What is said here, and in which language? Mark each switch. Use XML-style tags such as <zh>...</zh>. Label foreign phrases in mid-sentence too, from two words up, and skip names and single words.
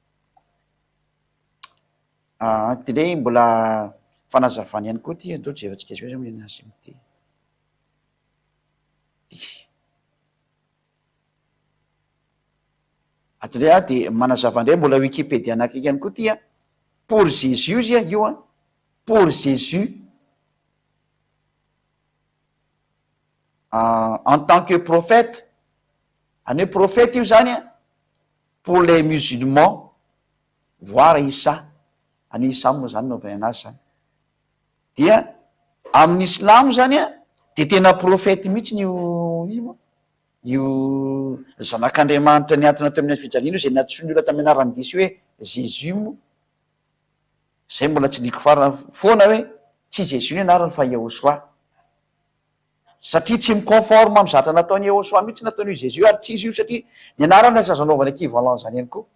<mg>Ty ndray mbola fanazavana ihany koa ty andao jevantsika azy hoe miena azy mity. Atondray de manazava ndray mbola Wikipédia anakaiky ihany koa ty a,</mg> <fr>pour Jésus</fr> <mg>izy a io a,</mg> <fr>pour Jésus en tant que prophète,</fr> <mg>any hoe prophète io zany a,</mg> <fr>pour les musulmans voir Isa,</fr> <mg>any Isa moa zany no vaina azy zany, dia amin'ny Islamo zany a de tena prophète mihitsy io zanak'Andriamanitra niantona tao amin'ny fijaliana io, zay natsoiny olona tamin'ny anarany diso hoe Jésus moa zay, mbola tsy liko farana foana hoe tsy Jésus ny anarany fa Yahoshua, satria tsy miconforme amin'ny zatra nataony Yahoshua mihitsy nataon'io Jésus, ary tsy izy io satria ny anarany aza zanaovana équivalent zany ihany koa.</mg>